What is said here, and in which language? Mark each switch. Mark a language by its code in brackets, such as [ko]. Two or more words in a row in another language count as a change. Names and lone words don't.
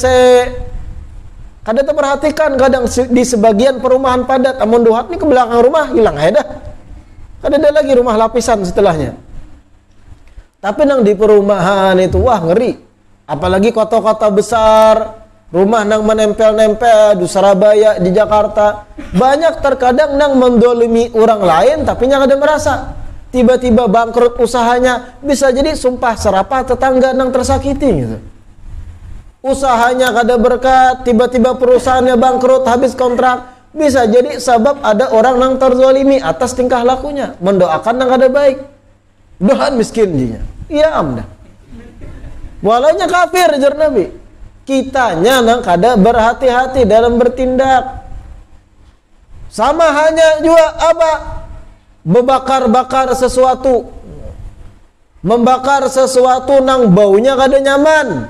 [id] Kadang terperhatikan kadang di sebagian perumahan padat. [bjn] Amun duhat nih ke belakang rumah hilang aja dah. Kadang ada lagi rumah lapisan setelahnya. Tapi nang di perumahan itu wah ngeri. Apalagi kota-kota besar. Rumah nang menempel-nempel di Surabaya, di Jakarta. Banyak terkadang nang mendolimi orang lain tapi yang ada merasa. Tiba-tiba bangkrut usahanya. Bisa jadi sumpah serapah tetangga nang tersakiti gitu. Usahanya kada berkat, tiba-tiba perusahaannya bangkrut, habis kontrak. Bisa jadi sebab ada orang nang terzalimi atas tingkah lakunya. Mendoakan nang kada baik. Dohan miskin jinya. Iya amdah. Walaunya kafir jar Nabi. Kitanya nang kada berhati-hati dalam bertindak. Sama hanya juga apa? Membakar-bakar sesuatu. Membakar sesuatu nang baunya kada nyaman.